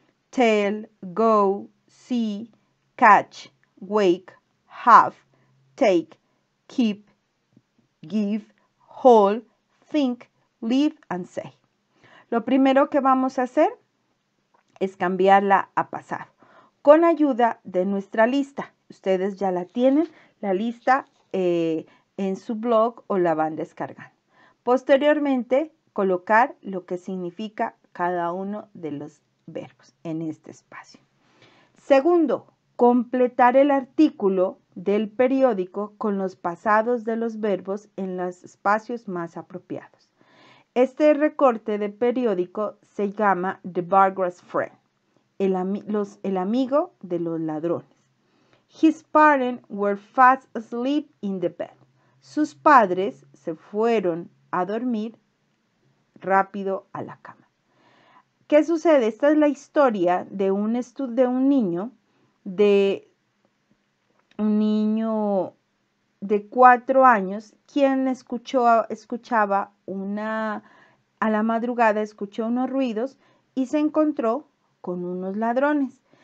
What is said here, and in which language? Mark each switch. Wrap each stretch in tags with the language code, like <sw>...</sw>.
<en>Tell, go, see, catch, wake, have, take, keep, give, hold, think, live and say.</en> <es>Lo primero que vamos a hacer es cambiarla a pasado con ayuda de nuestra lista. Ustedes ya la tienen, la lista en su blog o la van descargando. Posteriormente, colocar lo que significa cada uno de los verbos en este espacio. Segundo, completar el artículo del periódico con los pasados de los verbos en los espacios más apropiados. Este recorte de periódico se llama The Burglar's Friend, el amigo de los ladrones.</es> <en>His parents were fast asleep in the bed.</en> <es>Sus padres se fueron a dormir rápido a la cama. ¿Qué sucede? Esta es la historia de un niño de 4 años, quien escuchaba a la madrugada escuchó unos ruidos y se encontró con unos ladrones.</es>